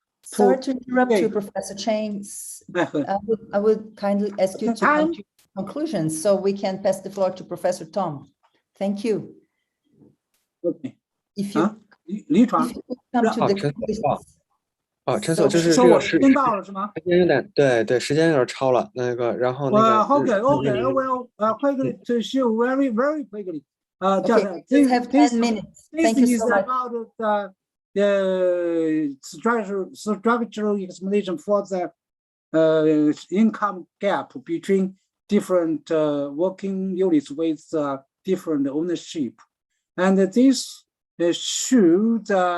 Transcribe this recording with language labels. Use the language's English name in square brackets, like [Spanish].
[English] sorry to interrupt you, Professor CHEN. I would kindly ask you to come to conclusions so we can pass the floor to Professor Tom. Thank you. Okay. If you come to the conclusions. [Chinese] 陈所就是这个时间到了是吗？时间有点对，时间有点超了。然后 [English] Okay, well, quickly to show very quickly. Just have 10 minutes. Thank you so much. About the structural explanation for the income gap between different working units with different ownership, and this should